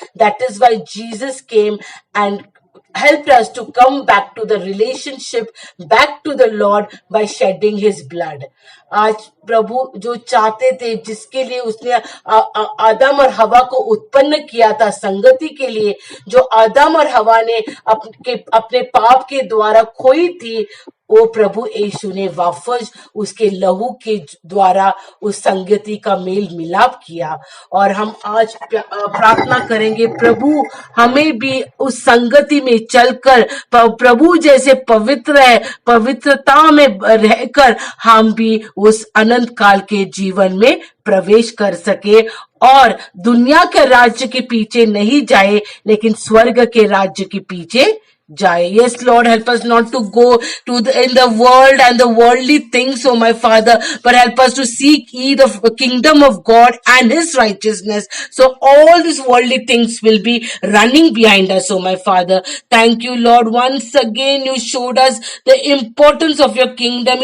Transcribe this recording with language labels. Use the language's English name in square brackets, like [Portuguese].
[English] That is why Jesus came and helped us to come back to the relationship, back to the Lord by shedding his blood. [Hindi] आज प्रभु जो चाहते थे, जिसके लिए उसने आदम और हवा को उत्पन्न किया था संगति के लिए, जो आदम और हवा ने अपने पाप के द्वारा खोई थी, वो प्रभु यीशु ने वापस उसके लहू के द्वारा उस संगति का मेल मिलाप किया। और हम आज प्रार्थना करेंगे, प्रभु हमें भी उस संगति में चलकर प्रभु जैसे पवित्र है, पवित्रता में रहकर हम भी उस अनंत काल के जीवन में प्रवेश कर सके और दुनिया के राज्य के पीछे नहीं जाए, लेकिन स्वर्ग के राज्य के पीछे जाए. [English] Yes, Lord, help us not to go in the world and the worldly things, oh my Father, but help us to seek ye the kingdom of God and his righteousness. So all these worldly things will be running behind us, oh my Father. Thank you, Lord. Once again, you showed us the importance of your kingdom.